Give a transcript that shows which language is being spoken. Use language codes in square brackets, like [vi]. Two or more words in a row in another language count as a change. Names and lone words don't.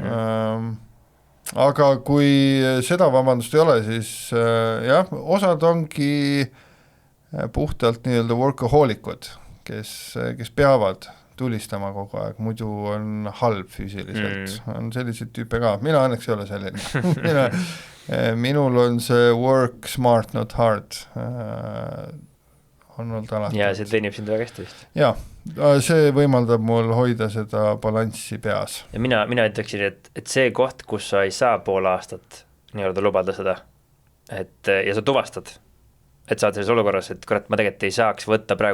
[et] Aga kui seda vabandust ei ole, siis jah, osad ongi puhtalt nii-öelda workaholikud, kes peavad tulistama kogu aeg, muidu on halb füüsiliselt. On selliseid tüüpe ka. Mina õnneks ei ole selline. Minul on see [en] work smart, not hard. [et] On olnud alati. Ja see teenib sind väga hästi vist. Ja, see võimaldab mul hoida seda balanssi peas. Ja mina ütleksin, et see koht, kus sa ei saa pool aastat nii-öelda lubada seda, ja sa tuvastad, et saad selles olukorras, et kurat, ma tegelikult ei saaks võtta praegu